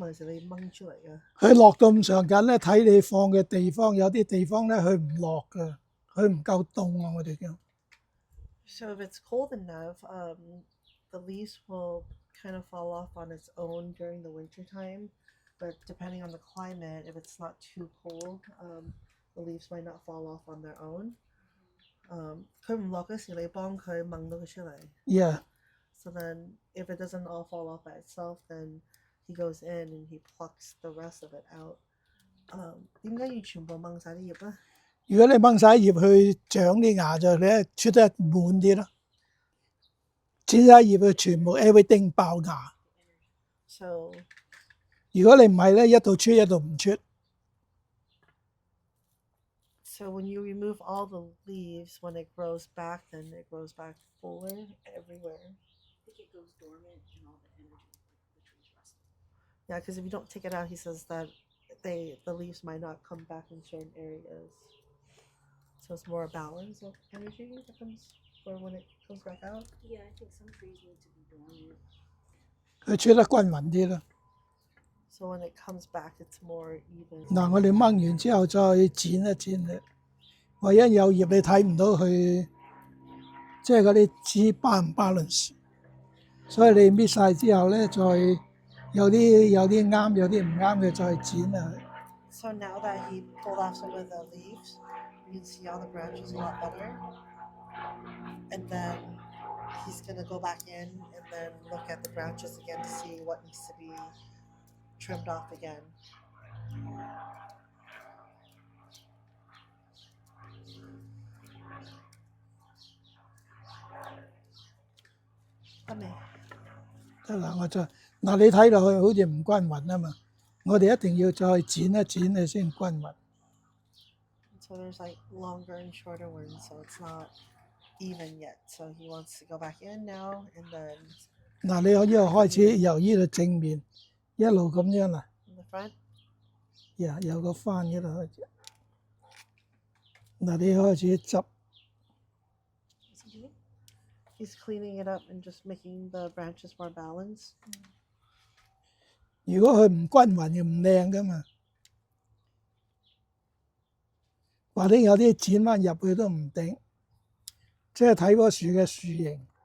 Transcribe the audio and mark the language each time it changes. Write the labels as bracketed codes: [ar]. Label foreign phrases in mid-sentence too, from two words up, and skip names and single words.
[yue] 還是你掹出嚟嘅？佢落到咁上緊咧，睇你放嘅地方，有啲地方咧佢唔落㗎，佢唔夠凍啊！我哋叫。 [en] So if it's cold enough, the leaves will kind of fall off on its own during the winter time. But depending on the climate, if it's not too cold, the leaves might not fall off on their own. [yue] 佢唔落嗰時，你幫佢掹到佢出嚟。 [en] Yeah. So then, if it doesn't all fall off by itself, then he goes in and he plucks the rest of it out. [yue] 點解要全部掹晒啲葉咧？如果你掹晒葉去長啲芽就咧出得滿啲咯，剪晒葉佢全部 everything 爆芽。 [en] So [yue] 如果你唔係咧，一度出一度唔出。 [en] So when you remove all the leaves, when it grows back, then it grows back fuller everywhere. I think it goes dormant and all the energy, the tree's resting. Yeah, because if you don't take it out, he says that the leaves might not come back in certain areas. So it's more a balance of energy that comes for when it comes back out. Yeah, I think some trees need to be dormant. [yue] 佢出得均勻啲咯。 [en] So when it comes back, it's more even. [yue] 嗱，我哋掹完之後再剪一剪咧，唯一有葉你睇唔到佢，即係嗰啲枝巴唔 balance，所以你搣晒之後咧，再有啲啱，有啲唔啱嘅再剪啊。 [en] So now that he pulled off some of the leaves, you can see all the branches a lot better. And then he's gonna go back in and then look at the branches again to see what needs to be trimmed off again. Okay. [yue] 得啦，我再嗱你睇落去好似唔均勻啊嘛，我哋一定要再剪一剪佢先均勻。 [en] So there's like longer and shorter ones, so it's not even yet. So he wants to go back in now and then [yue] 嗱，你可以開始由呢度正面一路咁樣啦， [en] in the front. [yue] 有個翻嗰度開始。嗱，你開始執， [en] What's he doing? He's cleaning it up and just making the branches more balanced. [yue] 如果佢唔均勻就唔靚噶嘛，或者有啲剪翻入去都唔定，即係睇棵樹嘅樹形。